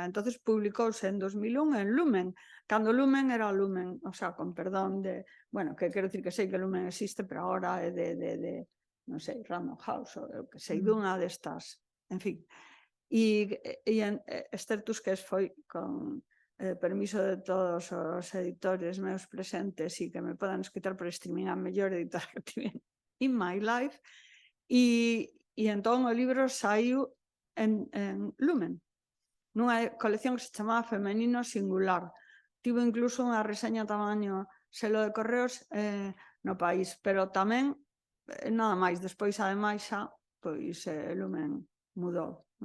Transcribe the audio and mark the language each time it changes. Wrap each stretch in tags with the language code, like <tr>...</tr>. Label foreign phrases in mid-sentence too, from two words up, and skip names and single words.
<gl>Entonces publicouse en 2001 en Lumen, cando Lumen era Lumen,</gl> <es>o sea,</es> <gl>con perdón de, bueno, que quero dicir que sei que Lumen existe, pero agora é de non sei, Random House, ou eu que sei, dunha destas, en fin. E Esther Tusquets foi con permiso de todos os editores meus presentes e que me podan escritar por streaming, a mellor editora que tiven</gl> <en>in my life,</en> <gl>e entón o libro saiu en Lumen, nunha colección que se chamaba Femenino Singular. Tivo incluso unha reseña tamaño selo de correos no país, pero tamén nada máis, despois ademais xa pois Lumen mudou.</gl>